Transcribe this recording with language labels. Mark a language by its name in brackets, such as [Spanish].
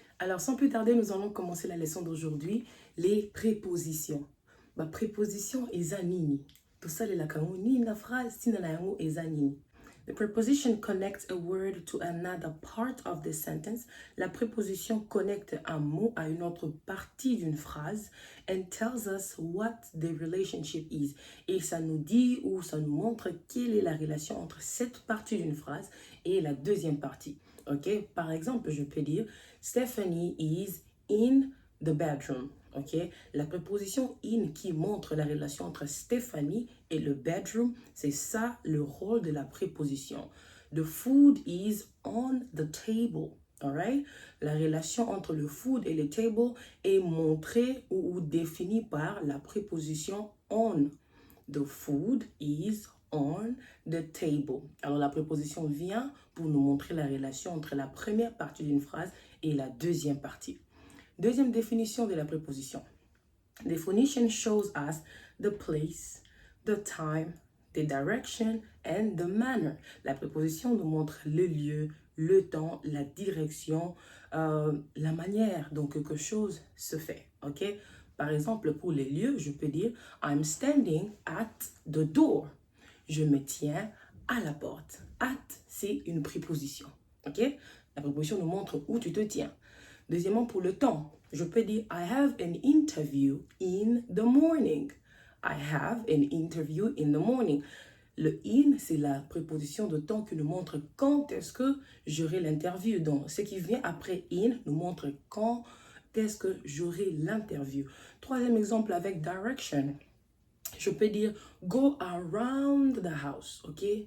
[French] Alors, sans plus tarder, nous allons commencer la leçon d'aujourd'hui, les prépositions. Ma préposition est anini. Tout ça, la ni la phrase, si est anini. [English] The preposition connects a word to another part of the sentence. [French] La préposition connecte un mot à une autre partie d'une phrase [English] and tells us what the relationship is. [French] Et ça nous dit ou ça nous montre quelle est la relation entre cette partie d'une phrase et la deuxième partie. Ok? Par exemple, je peux dire [English] Stephanie is in the bedroom. [French] Ok, la préposition in qui montre la relation entre Stephanie et le bedroom, c'est ça le rôle de la préposition. [English] The food is on the table. Alright? [French] La relation entre le food et le table est montrée ou définie par la préposition on. [English] The food is on the table. [French] Alors la préposition vient pour nous montrer la relation entre la première partie d'une phrase et la deuxième partie. Deuxième définition de la préposition. [English] Definition shows us the place, the time, the direction and the manner. [French] La préposition nous montre le lieu, le temps, la direction, la manière dont quelque chose se fait. Ok? Par exemple, pour les lieux, je peux dire [English] I'm standing at the door. [French] Je me tiens à la porte. At, c'est une préposition. Ok? La préposition nous montre où tu te tiens. Deuxièmement, pour le temps, je peux dire [English] I have an interview in the morning. I have an interview in the morning. [French] Le in, c'est la préposition de temps qui nous montre quand est-ce que j'aurai l'interview. Donc, ce qui vient après in nous montre quand est-ce que j'aurai l'interview. Troisième exemple avec direction. Je peux dire [English] go around the house, ok?